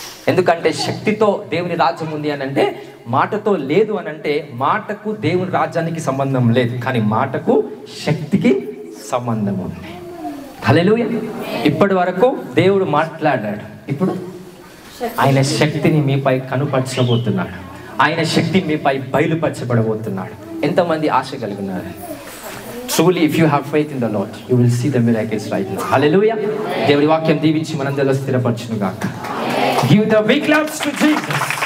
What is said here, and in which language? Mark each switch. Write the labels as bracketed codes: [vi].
[te] ఎందుకంటే శక్తితో దేవుని రాజ్యం ఉంది అని అంటే, మాటతో లేదు అని అంటే మాటకు దేవుని రాజ్యానికి సంబంధం లేదు, కానీ మాటకు శక్తికి సంబంధం ఉంది. హల్లెలూయా. ఇప్పటి వరకు దేవుడు మాట్లాడాడు, ఇప్పుడు ఆయన శక్తిని మీపై కనుపరచబోతున్నాడు. ఆయన శక్తి మీపై బయలుపరచబడబోతున్నాడు. ఎంతమంది ఆశ కలిగి ఉన్నారు? [en] Truly, if you have faith in the Lord, you will see the miracles right now. Hallelujah. [te] దేవుడి వాక్యం దీవించి మనందరిలో స్థిరపరచును గాక. [en] Give the big claps to Jesus.